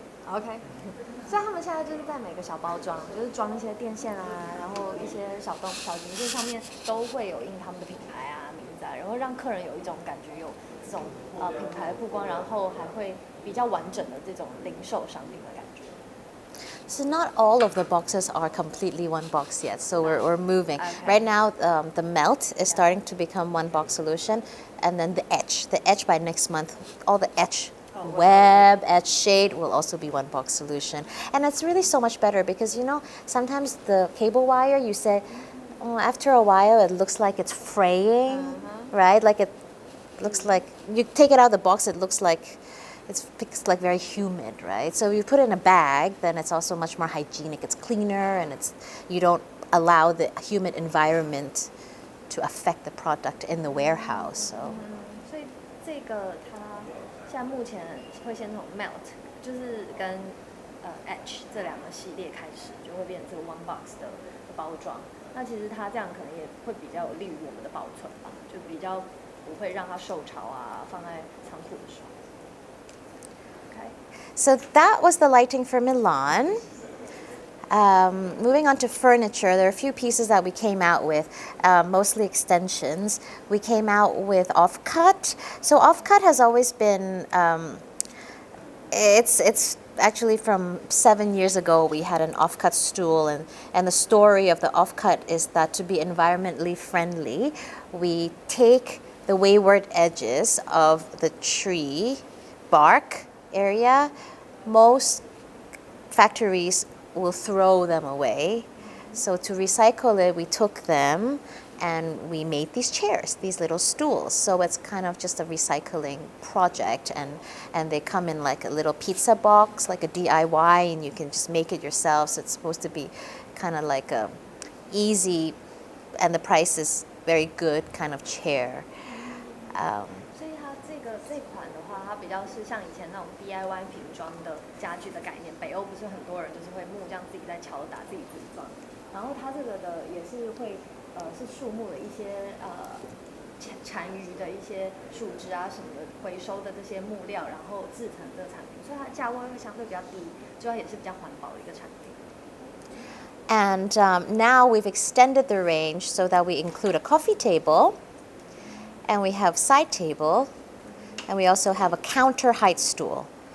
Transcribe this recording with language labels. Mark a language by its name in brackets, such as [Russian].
[Chinese] OK， 所以他们现在就是在每个小包装，就是装一些电线啊，然后一些小零件上面都会有印他们的品牌啊、名字啊，然后让客人有一种感觉有这种品牌的曝光，然后还会比较完整的这种零售商品的感觉。 [English] So not all of the boxes are completely one box yet. So we're moving. Okay. Right now, the melt is starting to become one box solution, and then the etch. The etch by next month, all the etch, web, etch, shade will also be one box solution. And it's really so much better because sometimes the cable wire, you say, oh, after a while it looks like it's fraying, right? Like it looks like you take it out of the box, it looks like it's like very humid, right? So you put it in a bag, then it's also much more hygienic. It's cleaner, and you don't allow the humid environment to affect the product in the warehouse. So. [Chinese] 所以这个它现在目前会先从 melt， 就是跟etch 这两个系列开始，就会变成这个 one box 的包装。那其实它这样可能也会比较有利于我们的保存吧，就比较不会让它受潮啊，放在仓库的时候。 [English] So that was the lighting for Milan. Moving on to furniture, there are a few pieces that we came out with, mostly extensions. We came out with offcut. So offcut has always been, it's actually from 7 years ago we had an offcut stool, and the story of the offcut is that to be environmentally friendly, we take the wayward edges of the tree bark area. Most factories will throw them away. So to recycle it, we took them and we made these chairs, these little stools. So it's kind of just a recycling project, and they come in like a little pizza box, like a DIY, and you can just make it yourself. So it's supposed to be kind of like a easy, and the price is very good kind of chair. [Chinese] 所以它这款的话，它比较是像以前那种 DIY 瓶装的家具的概念。北欧不是很多人就是会木这样自己在敲打自己组装，然后它这个的也是会是树木的一些残余的一些树枝啊什么的回收的这些木料，然后制成这个产品，所以它价位会相对比较低，主要也是比较环保的一个产品。 [English] And now we've extended the range so that we include a coffee table, and we have side table, and we also have a counter height stool.